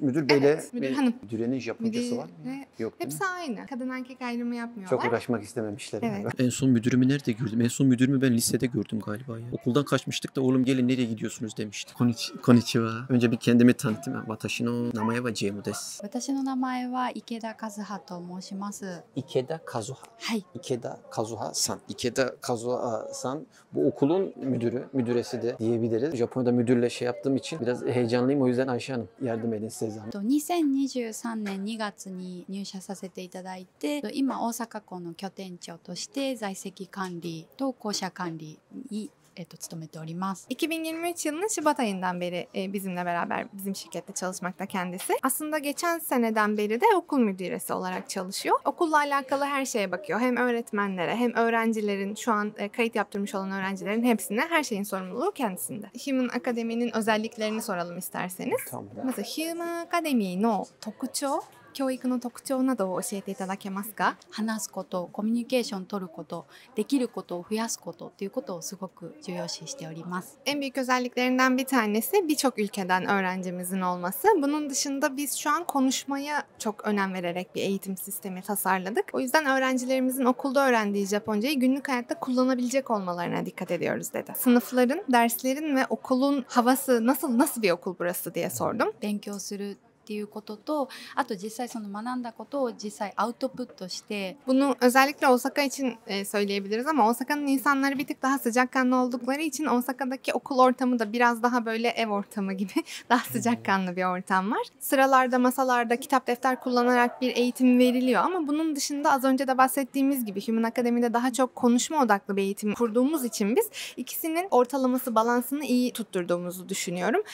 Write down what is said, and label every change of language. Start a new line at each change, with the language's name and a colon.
Turkish: Müdür beyle Evet, müdür hanım. müdürenin Japoncası var mı? Müdür- Yok değil mi? Hepsi aynı. Kadın erkek ayrımı yapmıyorlar. Çok uğraşmak istememişler. Evet. galiba. En son müdürümü nerede gördüm? En son müdürümü ben lisede gördüm galiba ya. Okuldan kaçmıştık da oğlum gelin nereye gidiyorsunuz demişti.
Japanese: Konnichiwa.
Turkish: Önce bir kendimi tanıtayım.
Japanese: Watashi no namae wa Jeimu desu. 私の名前は池田和葉と申します。 Ikeda Kazuha. はい。 Ikeda Kazuha San.
Turkish: Ikeda Kazuha San bu okulun müdürü, müdüresi de diyebiliriz. Japonya'da müdürle şey yaptığım için biraz heyecanlıyım. O yüzden Ayşe Hanım yardım edin size zahmet.
Japanese: 2023年2月に入社させていただいて、今大阪港の拠点長として在籍管理と校舎管理に勤めております。
Turkish: 2023 yılının Şubat ayından beri bizimle beraber bizim şirkette çalışmakta kendisi. Aslında geçen seneden beri de okul müdüresi olarak çalışıyor. Okulla alakalı her şeye bakıyor. Hem öğretmenlere hem öğrencilerin şu an kayıt yaptırmış olan öğrencilerin hepsine her şeyin sorumluluğu kendisinde. Human Academy'nin özelliklerini soralım isterseniz. Tamam.
Japanese: まず Human Academy の特徴、教育の特徴などを教えていただけますか？話すこと、コミュニケーション取ること、できることを増やすことということをすごく重要視しております。
Turkish: En büyük özelliklerinden bir tanesi birçok ülkeden öğrencimizin olması. Bunun dışında biz şu an konuşmaya çok önem vererek bir eğitim sistemi tasarladık. O yüzden öğrencilerimizin okulda öğrendiği Japoncayı günlük hayatta kullanabilecek olmalarına dikkat ediyoruz dedi. Sınıfların, derslerin ve okulun havası nasıl bir okul burası diye sordum.
Japanese: 勉強するっていうことと、あと実際その学んだことを実際アウトプットして、
Turkish: Bunu özellikle Osaka için söyleyebiliriz ama Osaka'nın insanları bir tık daha sıcakkanlı oldukları için Osaka'daki okul ortamı da biraz daha böyle ev ortamı gibi daha sıcakkanlı bir ortam var. Sıralarda, masalarda kitap defter kullanarak bir eğitim veriliyor ama bunun dışında az önce de bahsettiğimiz gibi Human Academy'de daha çok konuşma odaklı bir eğitim kurduğumuz için biz ikisinin ortalaması, balansını iyi tutturduğumuzu düşünüyorum.